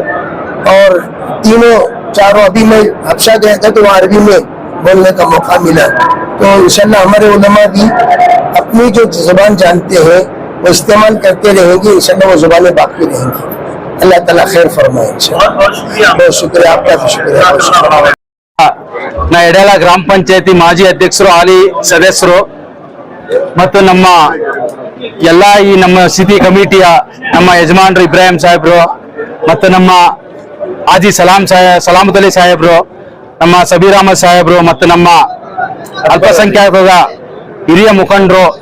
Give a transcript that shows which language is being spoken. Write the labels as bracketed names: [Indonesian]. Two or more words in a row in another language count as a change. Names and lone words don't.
[Hindi] और चारों अभी मैं हफ्शा गया था तो वहाँ अरबी में बोलने का मौका मिला। तो इंशाल्लाह हमारे उलमा भी अपनी जो जुबान जानते हैं वो इस्तेमाल करते रहेंगे, इंशाल्लाह वो जुबानें बाकी रहेंगी। अल्लाह ताला खैर फरमाए इंशाल्लाह। बहुत शुक्रिया। बहुत शुक्रिया, आपका भी शुक्रिया। [Kannada] ನಾ ಎಡೆಲ ಗ್ರಾಮ ಪಂಚಾಯತಿ ಮಾಜಿ ಅಧ್ಯಕ್ಷರು ಹಾಲಿ ಸದಸ್ಯರು ಮತ್ತು ನಮ್ಮ ಎಲ್ಲ ಈ ನಮ್ಮ ಸಿಟಿ ಕಮಿಟಿಯ ನಮ್ಮ ಯಜಮಾನರು ಇಬ್ರಾಹಿಂ ಸಾಹೇಬ್ರು ಮತ್ತು ನಮ್ಮ ಆಜಿ ಸಲಾಮತ್ ಅಲಿ ಸಾಹೇಬ್ರು, ನಮ್ಮ ಸಬೀರ್ ಅಹಮದ್ ಸಾಹೇಬ್ರು ಮತ್ತು ನಮ್ಮ ಅಲ್ಪಸಂಖ್ಯಾತರ ಹಿರಿಯ ಮುಖಂಡರು,